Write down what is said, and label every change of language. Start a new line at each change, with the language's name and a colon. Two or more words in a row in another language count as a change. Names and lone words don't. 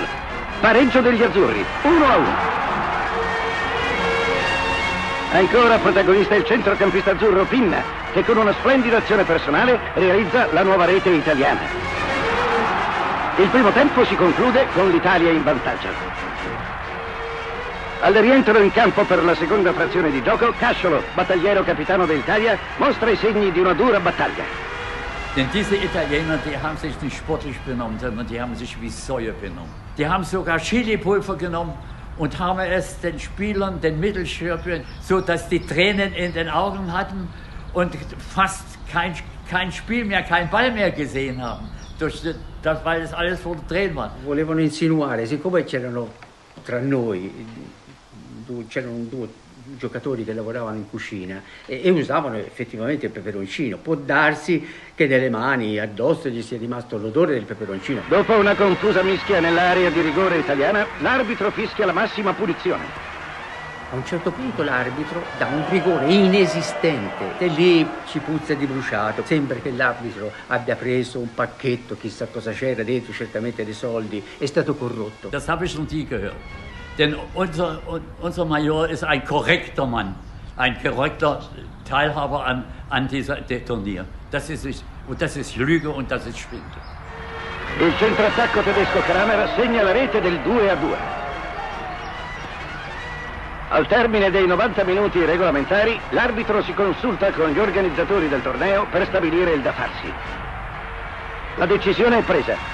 Italian: Pareggio degli azzurri, 1-1. Ancora protagonista il centrocampista azzurro Pinna, che con una splendida azione personale realizza la nuova rete italiana. Il primo tempo si conclude con l'Italia in vantaggio. Al rientro in campo per la seconda frazione di gioco, Casciolo, battagliero capitano dell'Italia, mostra i segni di una dura battaglia.
German: Denn diese Italiener, die haben sich nicht sportlich benommen, sondern die haben sich wie Säue benommen. Die haben sogar Chilipulver genommen und haben es den Spielern, den Mittelstürmern, so dass die Tränen in den Augen hatten und fast kein Spiel mehr, kein Ball mehr gesehen haben, weil es alles vor Tränen war.
Italian: Volevano insinuare, siccome c'erano tra noi, c'erano due giocatori che lavoravano in cucina e usavano effettivamente il peperoncino. Può darsi che nelle mani, addosso, gli sia rimasto l'odore del peperoncino. Dopo una confusa mischia nell'area di rigore italiana, l'arbitro fischia la massima punizione. A un certo punto l'arbitro dà un rigore inesistente e lì ci puzza di bruciato. Sembra che l'arbitro abbia preso un pacchetto, chissà cosa c'era dentro, certamente dei soldi, è stato corrotto.
German: Das habe ich noch nie gehört. Denn unser Major ist ein korrekter Mann, ein korrekter Teilhaber an diesem Turnier. Das ist Lüge und das ist Schwindel.
Italian: Il centroattacco tedesco Kramer segna la rete del 2-2. Al termine dei 90 minuti regolamentari, l'arbitro si consulta con gli organizzatori del torneo per stabilire il da farsi. La decisione è presa.